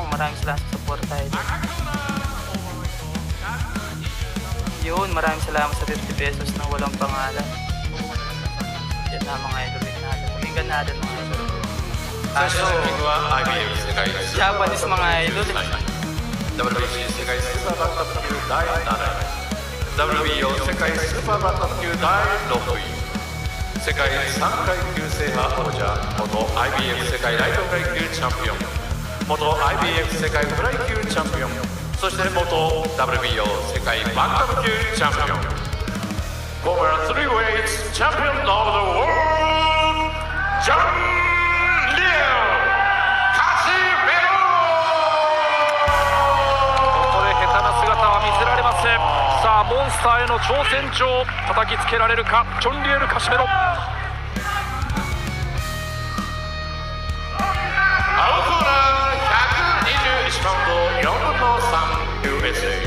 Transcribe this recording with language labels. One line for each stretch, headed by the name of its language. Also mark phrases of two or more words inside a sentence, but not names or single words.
Filipino: Maraming salamat sa support idol. Yun, maraming salamat sa 50 pesos na walang pangalan. Yan na mga idol. Tuminggan natin mga idol. Aso, Japanese mga idol.
Japanese: WBC 世界スーパーバンタム級第7位、WBO 世界スーパーバンタム級第6位、世界3階級制覇王者、元 IBF 世界ライトフライ級チャンピオン、元 IBF 世界フライ級チャンピオン、そして元 WBO 世界バンタム級チャンピオン。
English: former 3-weight champion of the world, John Liu Casimiro。
Japanese: ここで下手な姿は見せられません。さあモンスターへの挑戦状叩きつけられるかジョン・リエル・カシメロ。青コーナー121パウンド4分の3 USA。